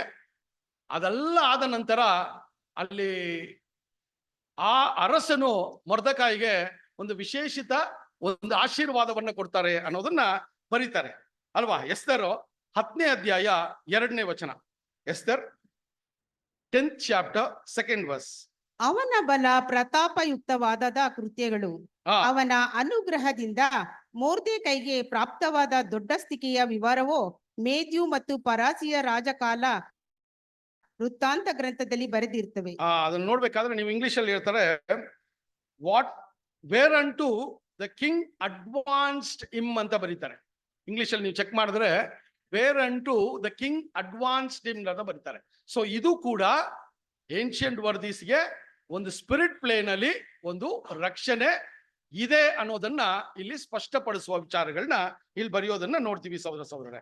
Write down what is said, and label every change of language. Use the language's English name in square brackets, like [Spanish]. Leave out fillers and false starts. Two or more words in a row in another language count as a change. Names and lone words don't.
[Kannada] ಅದೆಲ್ಲ ಆದ ನಂತರ ಅಲ್ಲಿ ಆ ಅರಸನು ಮೊರ್ದೆಕಾಯಿಗೆ ಒಂದು ವಿಶೇಷಿತ ಒಂದು ಆಶೀರ್ವಾದವನ್ನ ಕೊಡ್ತಾರೆ ಅನ್ನೋದನ್ನ ಬರೀತಾರೆ ಅಲ್ವಾ. ಎಸ್ತರ್ 10ನೇ ಅಧ್ಯಾಯ 2ನೇ ವಚನ. ಎಸ್ತರ್ [English] 10th chapter 2nd verse. [Kannada] ಅವನ ಬಲ ಪ್ರತಾಪಯುಕ್ತವಾದ ಕೃತ್ಯಗಳು, ಅವನ ಅನುಗ್ರಹದಿಂದ ಮೊರ್ದೆಕೈಗೆ ಪ್ರಾಪ್ತವಾದ ದೊಡ್ಡ ಸ್ಥಿತಿಯ ವಿವರವೋ ಮೇದ್ಯು ಮತ್ತು ಪರಾಸಿಯ ರಾಜಕಾಲ ವೃತ್ತಾಂತ ಗ್ರಂಥದಲ್ಲಿ ಬರೆದಿರ್ತವೆ. ಅದನ್ನ ನೋಡ್ಬೇಕಾದ್ರೆ ನೀವು ಇಂಗ್ಲಿಷ್ ಅಲ್ಲಿ ಹೇಳ್ತಾರೆ [English] what where un to the king advanced him [Kannada] ಅಂತ ಬರೀತಾರೆ. ಇಂಗ್ಲಿಷ್ ಅಲ್ಲಿ ನೀವು ಚೆಕ್ ಮಾಡಿದ್ರೆ [English] where un to the king advanced him [Kannada] ಅಂತ ಬರೀತಾರೆ. ಸೊ ಇದು ಕೂಡ [English] ancient worthiesಗೆ [Kannada] ಒಂದು [English] spirit plane [Kannada] ಅಲ್ಲಿ ಒಂದು ರಕ್ಷಣೆ ಇದೆ ಅನ್ನೋದನ್ನ ಇಲ್ಲಿ ಸ್ಪಷ್ಟಪಡಿಸುವ ವಿಚಾರಗಳನ್ನ ಇಲ್ಲಿ ಬರೆಯೋದನ್ನ ನೋಡ್ತೀವಿ ಸಹೋದರರೇ.